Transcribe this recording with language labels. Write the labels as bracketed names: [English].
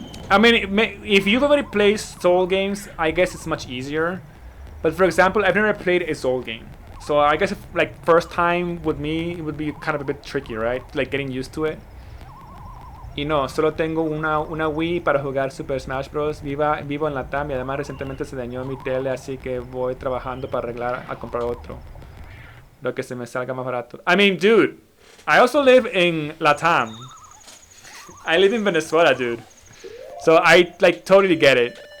[English] I mean, if you've already played Soul games, I guess it's much easier. But for example, I've never played a Soul game. So I guess if, like, first time with me, it would be kind of a bit tricky, right? Like, getting used to it. [Spanish] Y no, solo tengo una Wii para jugar Super Smash Bros. Vivo en Latam y además recientemente se dañó mi tele, así que voy trabajando para arreglar a comprar otro. Lo que se me salga más barato. [English] I mean, dude, I also live in Latam. I live in Venezuela, dude. So I, like, totally get it.